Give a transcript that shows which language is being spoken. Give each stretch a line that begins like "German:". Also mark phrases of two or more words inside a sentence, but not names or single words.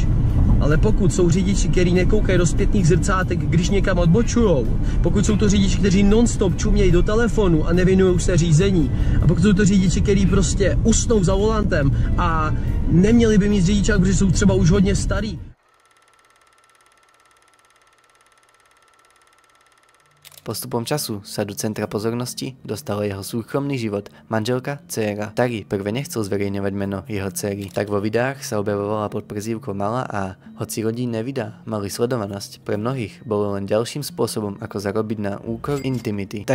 Czech: Ale pokud jsou řidiči, kteří nekoukají do zpětných zrcátek, když někam odbočujou, pokud jsou to řidiči, kteří non-stop čumějí do telefonu a nevěnují se řízení, a pokud jsou to řidiči, kteří prostě usnou za volantem a neměli by mít řidičák, protože jsou třeba už hodně starý.
Slovak: Postupom času sa do centra pozornosti dostal jeho súkromný život, manželka, dcéra. Tari prvé nechcel zverejňovať meno jeho dcéry, tak vo videách sa objavovala pod prezývkou Mala a hoci rodinné videá mali sledovanosť, pre mnohých bolo len ďalším spôsobom, ako zarobiť na úkor intimity.